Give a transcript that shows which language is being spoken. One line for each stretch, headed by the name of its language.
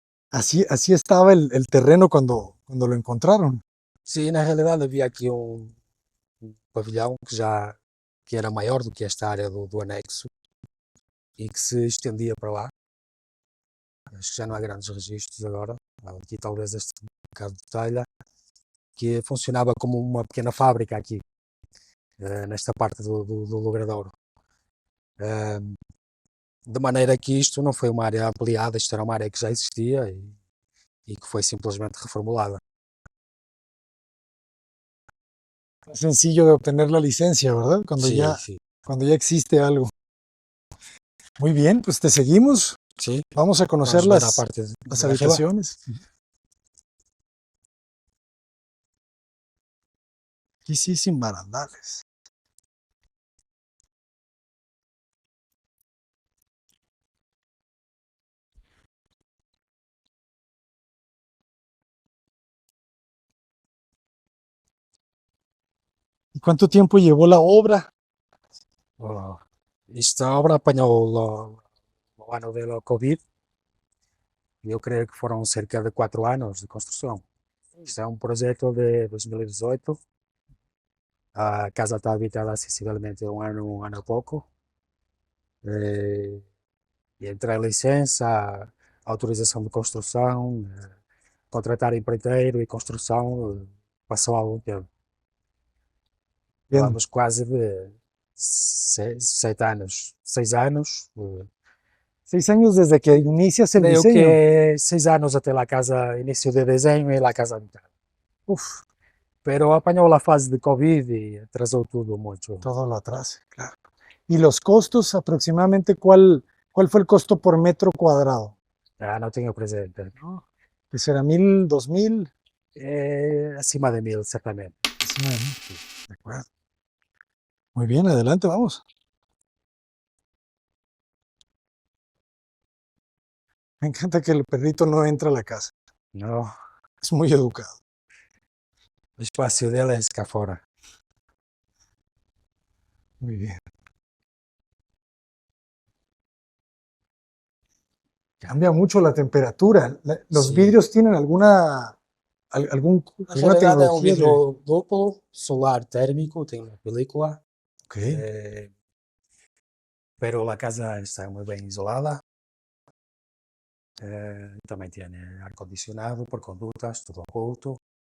Spanish: Así estaba el terreno cuando lo encontraron.
Portuguese: Sim, na realidade havia aqui um pavilhão que era maior do que esta área do anexo e que se estendia para lá. Acho que já não há grandes registros agora. Há aqui talvez este bocado de telha, que funcionava como uma pequena fábrica aqui, nesta parte do logradouro. De maneira que isto não foi uma área ampliada, isto era uma área que já existia e que foi simplesmente reformulada.
Spanish: Sencillo de obtener la licencia, ¿verdad?
Portuguese: Sim, sim.
Spanish: Cuando ya existe algo. Muy bien, pues te seguimos.
Portuguese: Sim,
Spanish: Vamos a conocer
Portuguese: vamos ver a parte
Spanish: las
Portuguese: de arriba.
Spanish: habitaciones. Aquí sí, sin barandales. ¿Y cuánto tiempo llevó la obra?
Portuguese: Oh, esta obra apanhou o ano do Covid e eu creio que foram cerca de 4 anos de construção. Isto é um projeto de 2018. A casa está habitada há sensivelmente um ano e pouco. E entre a licença, a autorização de construção, contratar empreiteiro e construção, passou algum tempo.
Spanish: Bien.
Portuguese: Falamos quase de 7 anos, 6 anos.
Spanish: 6 años desde que inicias el
Portuguese: Creio
Spanish: diseño.
Portuguese: que 6 anos até lá a casa, início de desenho e lá a casa habitada. Uf, Pero apanhou a fase de Covid e atrasou tudo muito.
Spanish: todo lo atrás, claro. ¿Y los costos aproximadamente cuál fue el costo por metro cuadrado?
Portuguese: Não tenho presente.
Spanish: ¿Que será 1.000, 2.000?
Portuguese: Acima de 1000, certamente.
Spanish: Encima de 1.000. De acuerdo. Muy bien, adelante, vamos. Me encanta que el perrito no entra a la casa.
Portuguese: Não,
Spanish: Es muy educado.
Portuguese: o espaço dele é cá fora.
Spanish: Muy bien. Cambia mucho la temperatura. Los Sí. vidrios tienen alguna
Portuguese: Na
Spanish: alguna
Portuguese: realidade é um
Spanish: tecnología de...
Portuguese: vidro duplo, solar térmico, tem uma película,
Spanish: Ok,
Portuguese: pero a casa está muito bem isolada. Também tem ar-condicionado por condutas, tudo oculto.